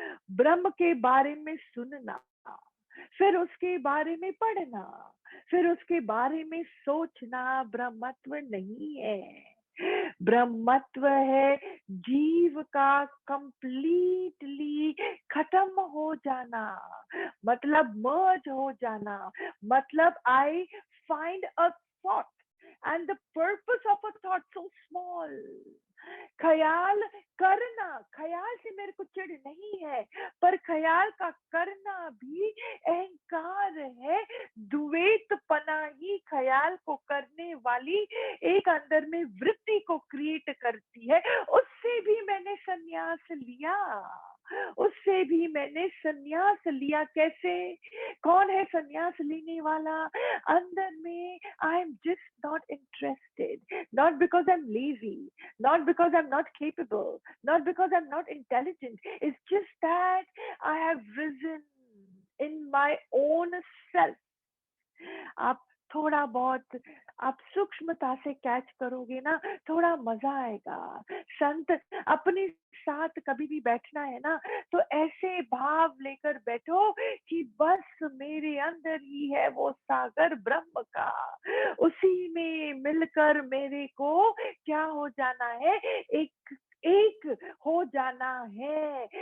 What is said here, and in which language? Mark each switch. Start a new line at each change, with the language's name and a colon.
Hindi: ब्रह्म के बारे में सुनना, फिर उसके बारे में पढ़ना, फिर उसके बारे में सोचना ब्रह्मत्व नहीं है। ब्रह्मत्व है जीव का कंप्लीटली खत्म हो जाना, मतलब मर्ज हो जाना।
English: मतलब I find a thought and the purpose of a thought so small।
Hindi: ख्याल करना, ख्याल से मेरे को चिढ़ नहीं है, पर ख्याल का करना भी अहंकार है। द्वैतपना ही ख्याल को करने वाली एक अंदर में वृत्ति को क्रिएट करती है। उससे भी मैंने संन्यास लिया, उससे भी मैंने संन्यास लिया। कैसे? कौन है संन्यास लेने वाला? अंदर में
English: I am just not interested, not because I am lazy, not because I'm not capable, not because I'm not intelligent. It's just that I have risen in my own self।
Hindi: आप थोड़ा बहुत आप सूक्ष्मता से कैच करोगे ना, थोड़ा मजा आएगा। संत अपने साथ कभी भी बैठना है ना, तो ऐसे भाव लेकर बैठो कि बस मेरे अंदर ही है वो सागर ब्रह्म का, उसी में मिलकर मेरे को क्या हो जाना है, एक एक हो जाना है।